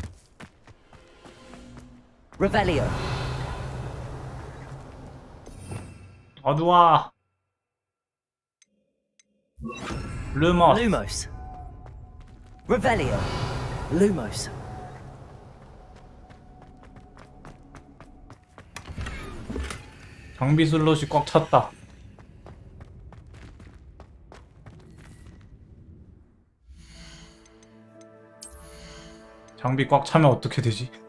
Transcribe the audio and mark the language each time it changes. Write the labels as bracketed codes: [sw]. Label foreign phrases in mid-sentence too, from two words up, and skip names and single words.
[la] Revelio. [ko] 어두워. 루머스. [la] Lumos. Revelio. Lumos. [ko] 장비 슬롯이 꽉 찼다. 장비 꽉 차면 어떻게 되지?